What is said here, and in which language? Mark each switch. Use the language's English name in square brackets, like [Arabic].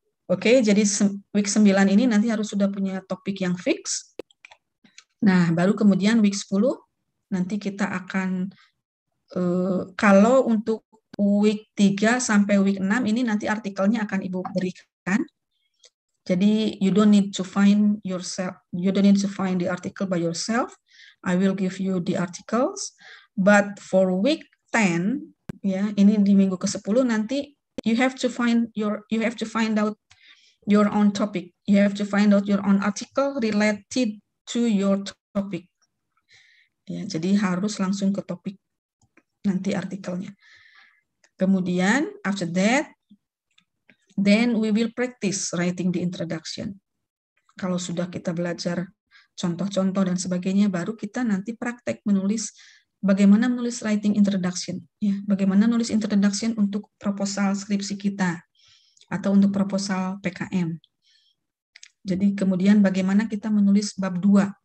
[Indonesian] Oke, jadi week 9 ini nanti harus sudah punya topik yang fix. Nah, baru kemudian week 10, nanti kita akan, kalau untuk week 3 sampai week 6 ini nanti artikelnya akan Ibu berikan. Jadi, [English] you don't need to find the article by yourself. I will give you the articles. But for week 10, [Indonesian] ya, ini di minggu ke-10 nanti [English] you have to find out your own topic. You have to find out your own article related to your topic. [Indonesian] Ya, jadi harus langsung ke topik nanti artikelnya. Kemudian [English] after that, then we will practice writing the introduction. [Indonesian] Kalau sudah kita belajar contoh-contoh dan sebagainya, baru kita nanti praktek menulis bagaimana menulis [English] writing introduction. [Indonesian] Ya, bagaimana nulis introduction untuk proposal skripsi kita, atau untuk proposal PKM. Jadi kemudian bagaimana kita menulis bab 2.